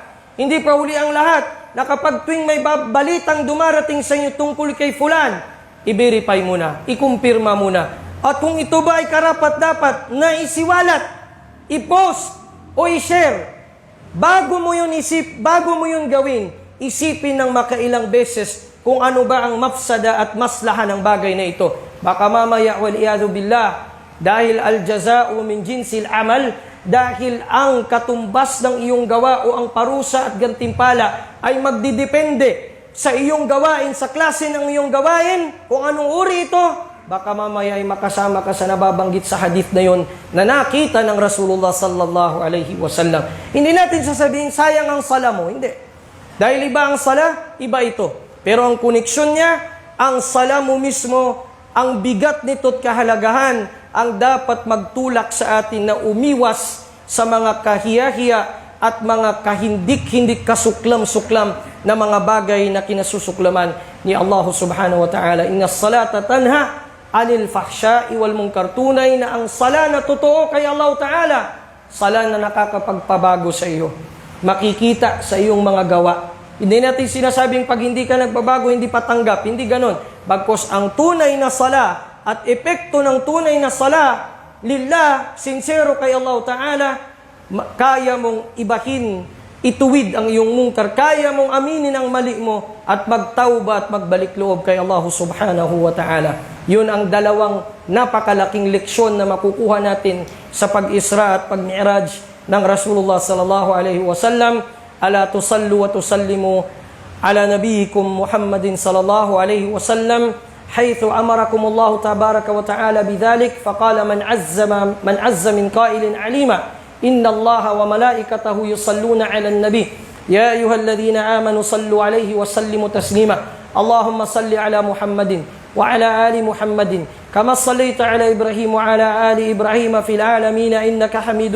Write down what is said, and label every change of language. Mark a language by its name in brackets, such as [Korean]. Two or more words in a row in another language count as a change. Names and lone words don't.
[Filipino] Hindi pa huli ang lahat na kapag tuwing may balitang dumarating sa inyo tungkol kay fulan, i-verify muna, ikumpirma muna. At kung ito ba ay karapat-dapat na isiwalat, i-post o i-share, bago mo yun gawin, isipin ng makailang beses kung ano ba ang mafsada at maslahan ng bagay na ito. Baka mamaya [Arabic] والعياذ بالله, dahil الجزاء من جنس العمل, [Filipino] dahil ang katumbas ng iyong gawa o ang parusa at gantimpala ay magdidepende sa iyong gawain, sa klase ng iyong gawain, kung anong uri ito, baka mamaya ay makasama ka sa nababanggit sa hadith na yon na nakita ng Rasulullah [Arabic] صلى الله عليه وسلم. [Filipino] Hindi natin sasabihin sayang ang sala mo, hindi. Dahil iba ang sala, iba ito. Pero ang koneksyon niya, ang sala mo mismo, ang bigat nito't kahalagahan, ang dapat magtulak sa atin na umiwas sa mga kahiya-hiya at mga kahindik-hindik kasuklam-suklam na mga bagay na kinasusuklaman ni Allah [Arabic] سبحانه وتعالى. إن الصلاة تنهى عن الفحشاء والمنكر. [Filipino] Tunay na ang sala na totoo kay Allah ta'ala, sala na nakakapagpabago sa iyo. Makikita sa iyong mga gawa. Hindi natin sinasabing pag hindi ka nagbabago, hindi patanggap. Hindi ganon. Bagkos ang tunay na sala at epekto ng tunay na sala lillah, sincero kay Allah Ta'ala, kaya mong ibahin, ituwid ang iyong mungkar, kaya mong aminin ang mali mo at magtauba at magbalik loob kay Allah [Arabic] سبحانه وتعالى. [Filipino] Yun ang dalawang napakalaking leksyon na makukuha natin sa pag-Isra at pag-Mi'raj ng Rasulullah [Arabic] صلى الله عليه وسلم. ألا تصلون وتسلمون على نبيكم محمد صلى الله عليه وسلم حيث أمركم الله تبارك وتعالى بذلك فقال من عز من قائل عليما إن الله وملائكته يصلون على النبي يا أيها الذين آمنوا صلوا عليه وسلموا تسليما اللهم صل على محمد وعلى آل محمد كما صليت على إبراهيم وعلى آل إبراهيم في العالمين إنك حميد